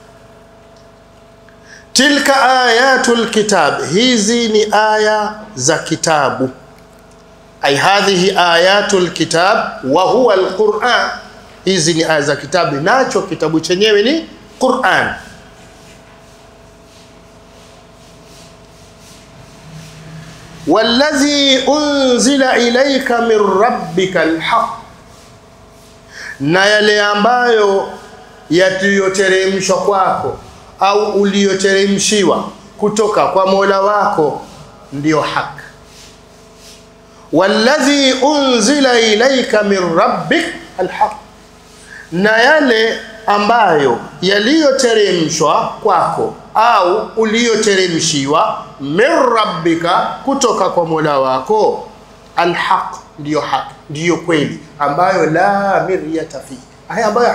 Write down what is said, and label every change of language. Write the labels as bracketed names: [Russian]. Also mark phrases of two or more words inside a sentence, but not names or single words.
[Arabic] تلك آيات الكتاب, [Swahili] hizi ni aya za kitabu. [Arabic] أي هذه آيات الكتاب وهو القرآن, [Swahili] hizi ni aya za kitabu, nacho kitabu chenyewe ni Qur'an. [Arabic] والذي أنزل إليك من ربك الحق, [Swahili] na yale ambayo yaliyoteremshwa kwako au uliyoteremshiwa kutoka kwa Mola wako ndio haki. [Arabic] والذي أنزل إليك من ربك الحق, [Swahili] na yale ambayo yaliyoteremshwa kwako au uliyoteremshiwa [Arabic] من ربك, [Swahili] kutoka kwa Mola wako, alhaq, ndio haki, ndio kweli, ambayo [Arabic] لا مرية في, [Swahili] haya ambayo